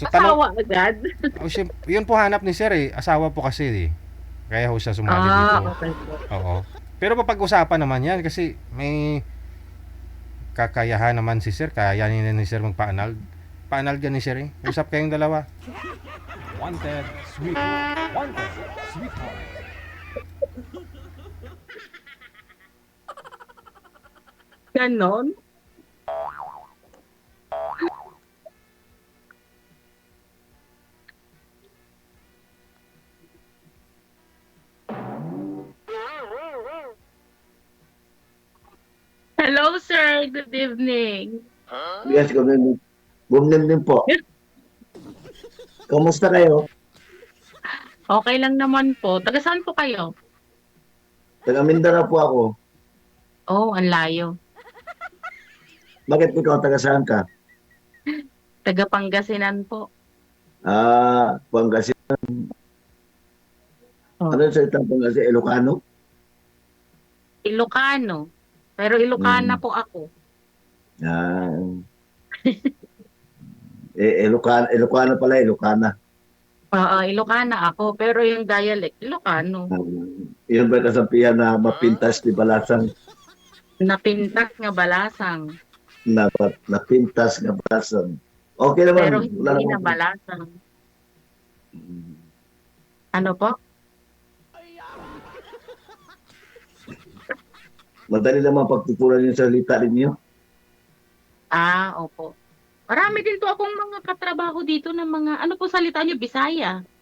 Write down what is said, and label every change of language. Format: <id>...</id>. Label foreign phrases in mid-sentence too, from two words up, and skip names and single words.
<tl>Asawa agad? yun po hanap ni Sir eh. Asawa po kasi eh. Kaya ho siya sumali dito. Okay po. Oo. Pero papag-usapan naman yan kasi may kakayahan naman si Sir. Kayanin na ni Sir magpa-anal. Pa-anal ka ni Sir eh. Usap kayong dalawa.</tl> <en>Wanted, sweetheart. Wanted, sweetheart.</en> <tl>Ganon?</tl> <en>Hello, sir. Good evening. Yes,</en> <tl>gumnim din po. Kamusta kayo? Okay lang naman po. Taga saan po kayo? Taga Mindanao po ako. Oh, ang layo. Bakit ikaw taga saan ka? Taga Pangasinan po. Pangasinan. Oh. Ano yung salita Pangasinan? Ilocano? Ilocano. Pero Ilocana po ako. Ah, Ilocano pala, Ilocana. Ilocana ako. Pero yung dialect, Ilocano. Yun ba kasabihan na</tl> <ilo>mapintas ni Balasang? Napintak nga balasang. Napintas nga Balasang.</ilo> <tl>Okay naman. Pero hindi na balasang. Ano po? Madali naman pagtutunan yung salita ninyo. Opo. Marami din po akong mga katrabaho dito ng mga, ano po salita nyo, Bisaya.</tl>